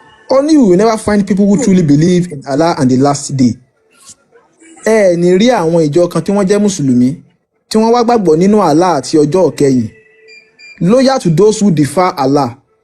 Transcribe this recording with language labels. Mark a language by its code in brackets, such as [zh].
[en] Only we will never find people who truly believe in Allah and the last day. [yo] Ẹ ní rí àwọn ìjọ kan tí wọ́n jẹ́ mùsùlùmí tí wọ́n wá gbàgbọ́ nínú Allah àti ọjọ́ ìkẹyìn. [en] Loyal to those who defy Allah.